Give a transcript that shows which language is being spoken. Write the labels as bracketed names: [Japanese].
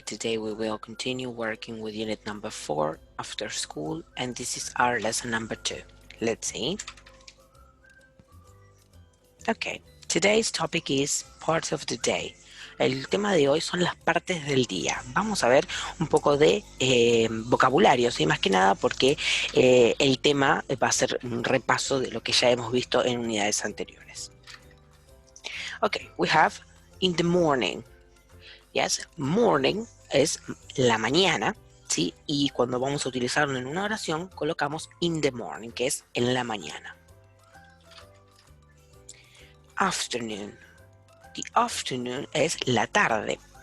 [English] Today we will continue working with unit number 4 after school, and this is our lesson number 2. Let's see. Okay, today's topic is parts of the day. [Spanish] El tema de hoy son las partes del día. Vamos a ver un poco de vocabulario, ¿sí? Más que nada porque el tema va a ser un repaso de lo que ya hemos visto en unidades anteriores. [English] Okay, we have in the morning. Yes, morning [Spanish] es la mañana, ¿sí? Y cuando vamos a utilizarlo en una oración, colocamos [English] in the morning, [Spanish] que es en la mañana. [English] Afternoon. The afternoon [Spanish] es la tarde.